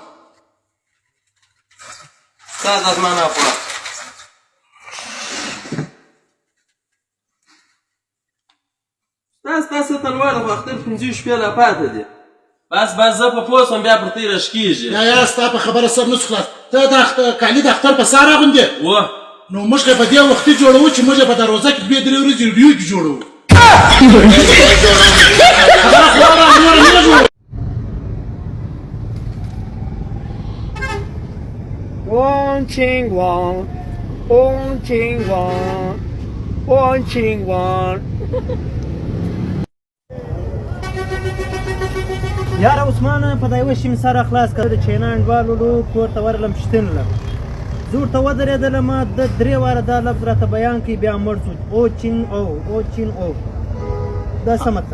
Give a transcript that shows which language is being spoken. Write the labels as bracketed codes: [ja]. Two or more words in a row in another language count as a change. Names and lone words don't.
[ps] ستا د زما ناپ وړه ستاسو تلوار خو اختر 5 شپې لا پاته دي بس زه په پوه سوم بیا پر تی راشکېږي یا ستا په خبره سر نه شو خلاص ته د کالي د اختر په سهار اغوندې نو موږ په دې وختي جوړوو چې موږ په دروازه کې 2-3 ورځې ویډیو کې جوړوو One ching one, one ching one, one ching one. یاره عثمانه په دا یوه شي مې سر خلاص کړه د چینا انډوالو کور ته ورغلم شتون لم زه ورته ودرېدلم د 3 واره دا لفظ راته بیان کړي بیا مړ شو او چین او دا څه مطلب